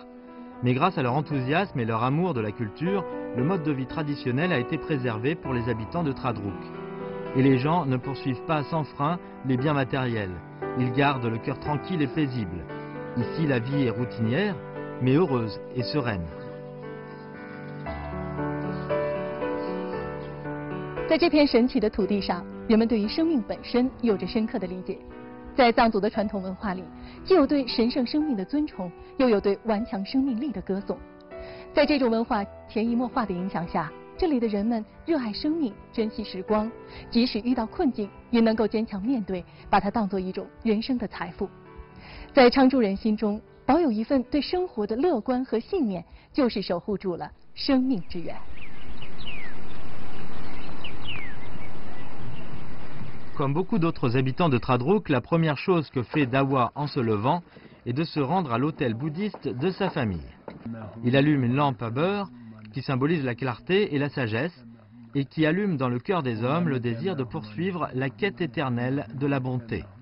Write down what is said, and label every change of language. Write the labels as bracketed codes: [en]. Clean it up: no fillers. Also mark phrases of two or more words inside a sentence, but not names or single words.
[fr] Mais grâce à leur enthousiasme et leur amour de la culture, le mode de vie traditionnel a été préservé pour les habitants de Tradrouk. Et les gens ne poursuivent pas sans frein les biens matériels. Ils gardent le cœur tranquille et paisible. Ici, la vie est routinière, mais heureuse et sereine. [zh] 在这片神奇的土地上，人们对于生命本身有着深刻的理解。在藏族的传统文化里，既有对神圣生命的尊崇，又有对顽强生命力的歌颂。在这种文化潜移默化的影响下，这里的人们热爱生命，珍惜时光，即使遇到困境，也能够坚强面对，把它当作一种人生的财富。在昌珠人心中，保有一份对生活的乐观和信念，就是守护住了生命之源。 [fr] Comme beaucoup d'autres habitants de Tradrouk, la première chose que fait Dawa en se levant est de se rendre à l'hôtel bouddhiste de sa famille. Il allume une lampe à beurre qui symbolise la clarté et la sagesse et qui allume dans le cœur des hommes le désir de poursuivre la quête éternelle de la bonté.